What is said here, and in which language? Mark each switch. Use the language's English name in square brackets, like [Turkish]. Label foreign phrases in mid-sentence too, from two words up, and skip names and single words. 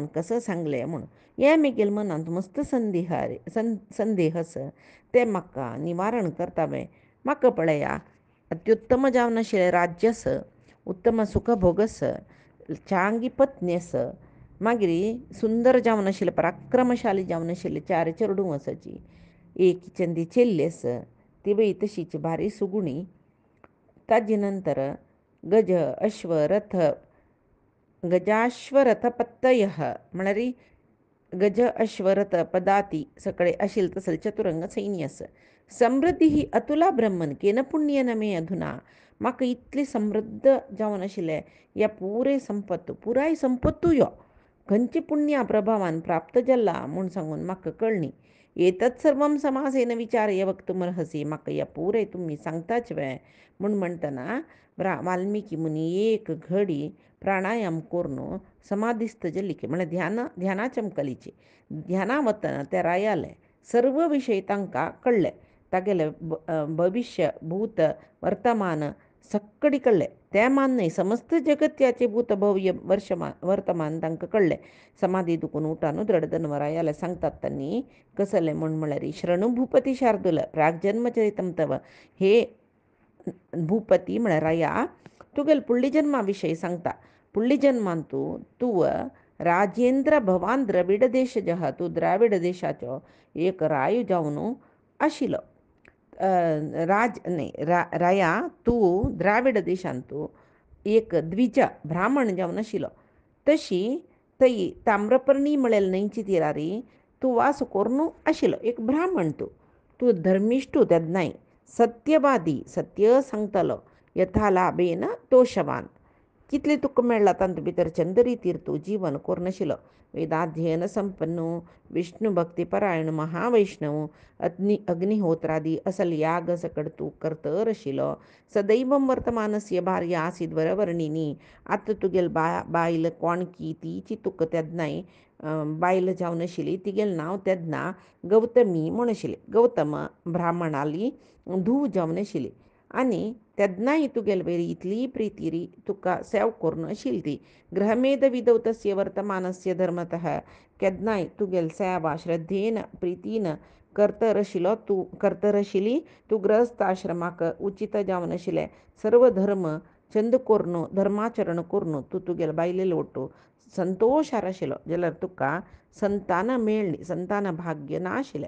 [Konkani] कसं सांगलें म्हूण हें म्हगेल्या मनांत मस्त संदेह आसा तें म्हाका निवारण करता हांवें म्हाका पळया अत्युत्तम जावन आशिल्लें राज्य आसा उत्तम सुखभोग आसा चांगी पत्नी आसा मागीर सुंदर जावन आशिल्लें पराक्रमशाली जावन आशिल्लीं 4 चेडूं आसाची एक चंदी चेल्ली आसा ती तशीच भारी सुगुणी ताजे नंतर गज अश्व रथ गजाश्वरथपत्तय म्हळ्यार गज अश्वरथ पदाती सगळे आशिल्ले तसले चतुरंग सैन्य आसा [Sanskrit] समृद्धी ही अतुला ब्रह्मन केन पुण्यन मे अधुना [Konkani] म्हाका इतली समृद्ध जावन आशिल्लें ह्या पुराय संपत्तू यो खंयचे पुण्या प्रभावान प्राप्त जाला म्हूण सांगून म्हाका कळनी [Sanskrit] एतत् सर्वं समासेन विचारय वक्तुमर्हसी [Konkani] म्हाका ह्या पुराय तुमी सांगताच म्हूण म्हणटना वाल्मिकी मुनी एक घडी प्राणायाम करून समाधिस्थ जाल्ली म्हळ्यार ध्याना चमकलीची ध्याना वतना ते रायाले सर्व विशय तांकां कळ्ळे तागेले भविष्य भूत वर्तमान सक्कडी कळ्ळे ते मान न्हय समस्त जगत्याचे भूत भव्य वर्तमान तांकां कळ्ळे समाधी दुखून उठान दृढधर्मरायाले सांगतात तांणी कसलें म्हळ्यार [Sanskrit] शृणु भूपती शार्दूल प्रागजन्मचरितम तव [Konkani] हे भूपती म्हळ्यार राया तुगेले पुडली जन्मा विशयी सांगता पुडली जन्मान तूं [Sanskrit] राजेंद्र भवान द्रविड देशजः [Konkani] तूं द्राविड देशाचो एक राय जावन आशिल्लो राया तूं द्राविड देशांत एक द्विज ब्राह्मण जावन आशिल्लो तशी थंय ताम्रपर्णी म्हळ्यार न्हंयची तिरार तूं वास करून आशिल्लो एक ब्राह्मण तूं धर्मिश्टू तेन्नाय सत्यवादी सत्य सांगतलो [Sanskrit] यथा लाभेन तोशवान [Konkani] कितले तुका मेळ्ळा तांत भितर चंदरी तूं जीवन कोरनाशिलो. [Sanskrit] वेदाध्ययन संपन्नो, विष्णू भक्तीपरायण महावैष्णव, [Konkani] अग्निहोत्रादी असल याग सकड तू करतर आशिलो. [Sanskrit] सदैवम वर्तमानस्य भार्य आसीद वरवर्णिनी. [Konkani] आतां तुगेल बायल कोणकी तिची तुका तेदनाय बायल जावन आशिल्ली. तिगेलें नांव तेदना गौतमी म्हूण आशिल्लें. गौतम ब्राह्मणाली धूव जावन आशिल्ली. आनी तेदनाय तुगेल वेरी इतली प्रितीरी तुका सेव करून आशिल्ली ती. [Sanskrit] ग्रहमेध विदौ तस्य वर्तमानस्य धर्मतः. [Konkani] केदनाय तुगेल सेवा श्रद्धेन प्रितीन करतर आशिल्ली. तूं गृहस्थ आश्रमाक उचित जावन आशिल्लें. सर्व धर्म चंद कोरून धर्माचरण करून तूं तुगेल बायलेल वटू संतोशार आशिल्लो जाल्यार तुका संतान मेळ्ळी, संतान भाग्य ना आशिल्लें.